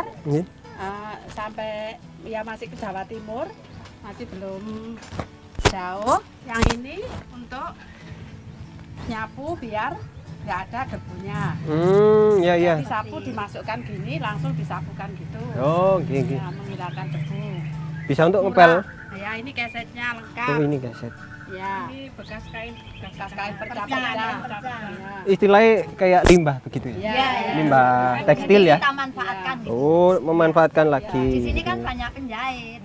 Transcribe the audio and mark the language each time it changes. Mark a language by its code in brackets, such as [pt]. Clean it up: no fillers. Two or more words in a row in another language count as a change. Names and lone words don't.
[jv] Nggih. [id] sampai ya masih ke Jawa Timur, masih belum jauh. Yang ini untuk nyapu biar nggak ada debunya. Ya ya. Disapu dimasukkan gini, langsung disapukan gitu. [jv] Oh, nggih nggih. [id] Ya, menghilangkan debu. Bisa untuk ngepel. Ya ini kesetnya lengkap. Oh, ini kaset. Ya. Ini bekas kain perca-perca. Ya. Istilahnya kayak limbah begitu ya. Ya, ya. Limbah tekstil ya. Kita manfaatkan gitu. Oh, memanfaatkan lagi. Di sini kan banyak penjahit.